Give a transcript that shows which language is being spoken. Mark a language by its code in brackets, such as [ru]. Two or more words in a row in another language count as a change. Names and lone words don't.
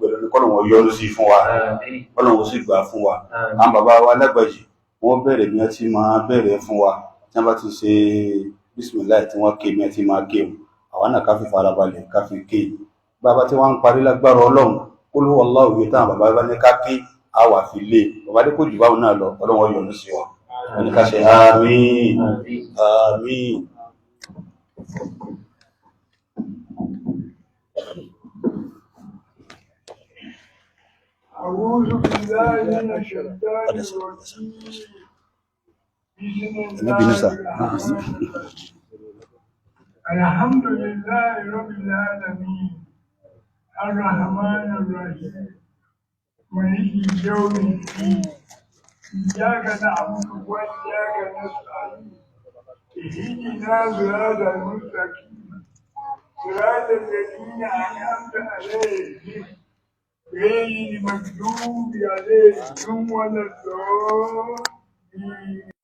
[yo] ẹ̀rọ ní kọ́lọ̀ wọn yọ́nú sí fún wa kọ́lọ̀ wọn sì gbà fún wa àwọn bàbá wa lágbàjì wọ́n bẹ̀rẹ̀ bí wọ́n ti máa bẹ̀rẹ̀ fún wa tí wọ́n bá ti ṣe bísímìláì tí wọ́n ké bí wọ́n ti máa ké àwọn náà ká fi farabalẹ̀ ká fi ké bàbá tí wọ́n ń parí lágbára ọlọ́run kó ló wọlá òye táwọn bàbá bá ní ká ké á wà fi lé bàbá dé kó jù báwọn náà lọ ọlọ́run yọ́nú sí wa wọ́n ní ká ṣe àmín àmín. [ar] أعوذ بالله من الشيطان الرجيم بسم الله الرحمن الرحيم الحمد لله رب العالمين الرحمن الرحيم مالك يوم الدين إياك نعبد وإياك نستعين اهدنا صراط المستقيم صراط الذين أنعمت عليهم غير المغضوب عليهم ولا الضالين.